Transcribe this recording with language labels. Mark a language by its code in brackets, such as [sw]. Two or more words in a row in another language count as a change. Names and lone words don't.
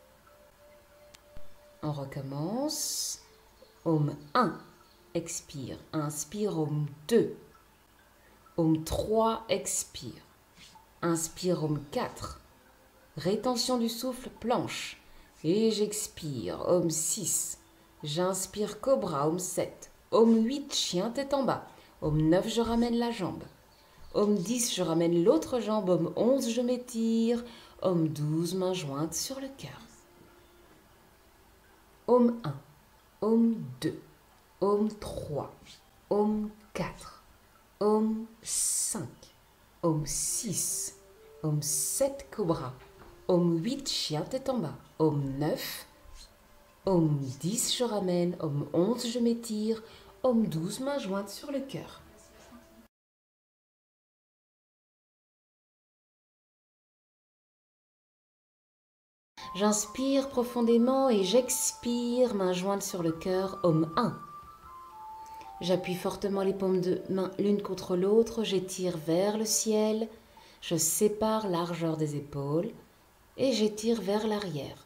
[fr] On recommence. Om 1, expire, inspire, Om 2. Om 3, expire. Inspire, Om 4. Rétention du souffle, planche. Et j'expire, Om 6. J'inspire, cobra, Om 7. Om 8, chien tête en bas. Om 9, je ramène la jambe. Om 10, je ramène l'autre jambe. Om 11, je m'étire. Om 12, mains jointes sur le cœur. Om 1. Om 2. Om 3. Om 4. Om 5. Om 6. Om 7, cobra. Om 8, chien tête en bas. Om 9. Om 10, je ramène. Om 11, je m'étire. Om 12, mains jointes sur le cœur. J'inspire profondément et j'expire, mains jointes sur le cœur. Om 1. J'appuie fortement les paumes de main l'une contre l'autre, j'étire vers le ciel, je sépare largeur des épaules et j'étire vers l'arrière.